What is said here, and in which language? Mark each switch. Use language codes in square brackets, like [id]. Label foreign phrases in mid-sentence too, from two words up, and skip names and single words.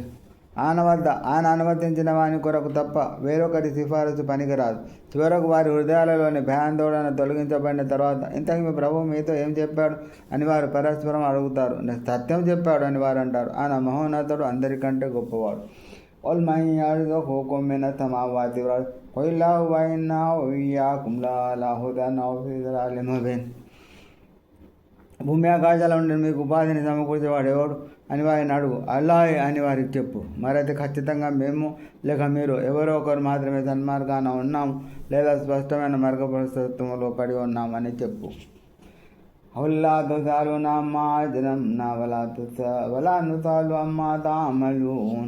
[te] ఆయన అనుమతించిన వాని కొరకు తప్ప వేరొకరి సిఫారసు పనికిరాదు. చివరకు వారి హృదయాలలోని భయాందోళన తొలగించబడిన తర్వాత, ఇంతకు మీ ప్రభువు మీతో ఏం చెప్పాడు అని వారు పరస్పరం అడుగుతారు. సత్యం చెప్పాడు అని వారు అంటారు. ఆయన మహోన్నతుడు, అందరికంటే గొప్పవాడు. [ar] قل من يرزقكم من السماوات والأرض قل الله وإنا وإياكم لعلى هدى أو في ضلال مبين. [te] భూమి ఆకాశాల నుండి మీకు ఉపాధిని సమకూర్చేవాడు ఎవడు అని వారిని అడుగు. అల్లాహ్ అని వారికి చెప్పు. మరైతే ఖచ్చితంగా మేము లేక మీరు ఎవరో ఒకరు మాత్రమే సన్మార్గాన ఉన్నాము లేదా స్పష్టమైన మార్గప్రశస్తంలో పడి ఉన్నామని చెప్పు. [ar] قل لا تسألون عما أجرمنا ولا نسأل عما تعملون.